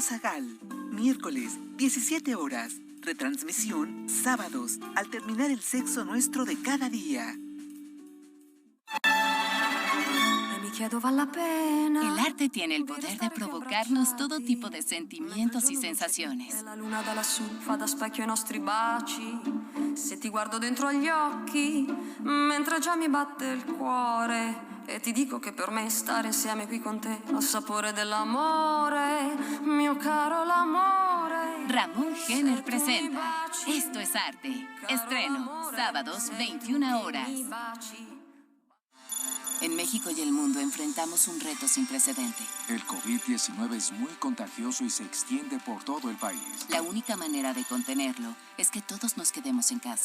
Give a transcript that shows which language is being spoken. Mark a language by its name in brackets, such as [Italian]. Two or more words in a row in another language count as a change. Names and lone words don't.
[Spanish] Zagal. Miércoles, 17 horas. Retransmisión, sábados, al terminar el sexo nuestro de cada día. El arte tiene el poder de provocarnos todo tipo de sentimientos y sensaciones. [Italian] La luna da lassù fa da specchio ai nostri baci. Se ti guardo dentro agli occhi, mentre già mi batte il cuore, e ti dico che per me stare insieme qui con te ha il sapore dell'amore, mio caro l'amore. [Spanish] Ramón Jenner presenta Esto es arte. Estreno, sábados, 21 horas. En México y el mundo enfrentamos un reto sin precedente. El COVID-19 es muy contagioso y se extiende por todo el país. La única manera de contenerlo es que todos nos quedemos en casa.